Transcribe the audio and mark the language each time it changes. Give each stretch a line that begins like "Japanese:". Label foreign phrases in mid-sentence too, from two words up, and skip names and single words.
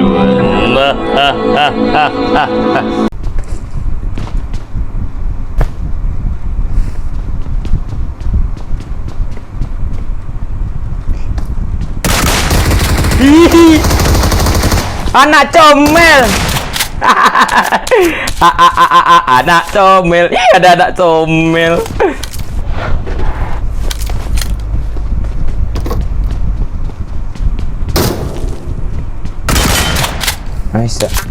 Malay: まはははは。 Ih, anak comel. Anak comel. Ih, ada anak comel. Nice.